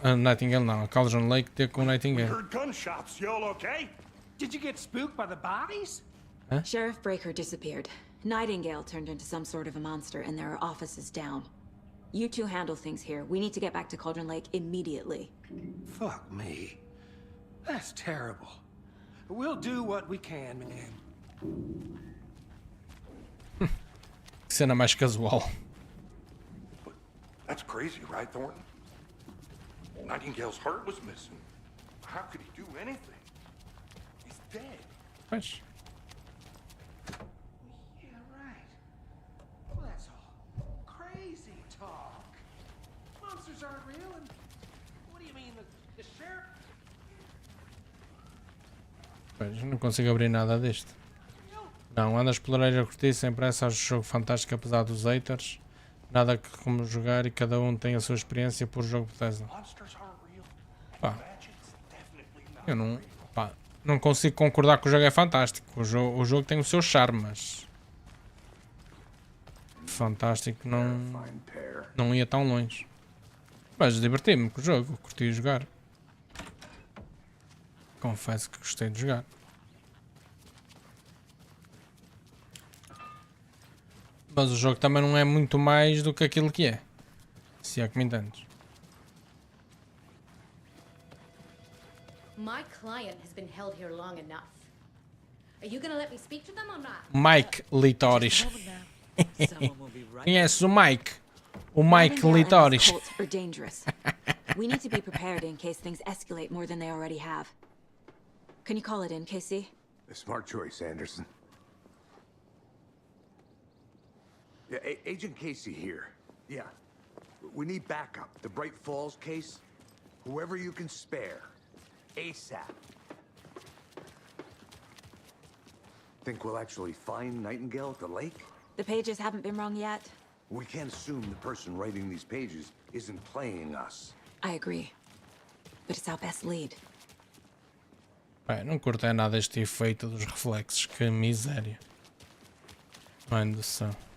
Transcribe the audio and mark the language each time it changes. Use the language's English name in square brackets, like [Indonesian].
[Portuguese] Nightingale não, a Cauldron Lake ter com Nightingale. [English] Heard gunshots. You all okay? Did you get spooked by the bodies? Sheriff Breaker disappeared. Nightingale turned into some sort of a monster and there are offices down. You two handle things here. We need to get back to Cauldron Lake immediately. Fuck me. That's terrible. We'll do what we can, man. [Portuguese] Cena mais casual. [English] That's crazy, right, Thornton? Nightingale's heart was missing. How could he do anything? He's dead. [Portuguese] Pois. [English] Yeah, right. Well, that's all crazy talk. Monsters aren't real, and what do you mean, the sheriff? [Portuguese] Pois, não consigo abrir nada disto. Não, anda a explorar a curtir sem pressa, acho o jogo fantástico apesar dos haters. Nada que como jogar e cada um tem a sua experiência por jogo Bethesda. Pá, eu não, pá, não consigo concordar que o jogo é fantástico. O jogo tem o seu charme, mas fantástico não ia tão longe. Mas diverti-me com o jogo, curti jogar. Confesso que gostei de jogar. Mas o jogo também não é muito mais do que aquilo que é. Se é que me entendes. [English] My client has been held here long enough. Are you gonna let me speak to them or not? [Portuguese] Mike Litoris. Conheces o Mike? O Mike Litoris. [English] Are dangerous. We need to be prepared in case things escalate more than they already have. Can you call it in, Casey? A smart choice, Anderson. Yeah, Agent Casey here. Yeah. We need backup. The Bright Falls case. Whoever you can spare. ASAP. Think we'll actually find Nightingale at the lake? The pages haven't been wrong yet. We can't assume the person writing these pages isn't playing us. I agree. But it's our best lead. [Portuguese] Bem, não curtei nada este efeito dos reflexos. Que miséria. Mãe do céu.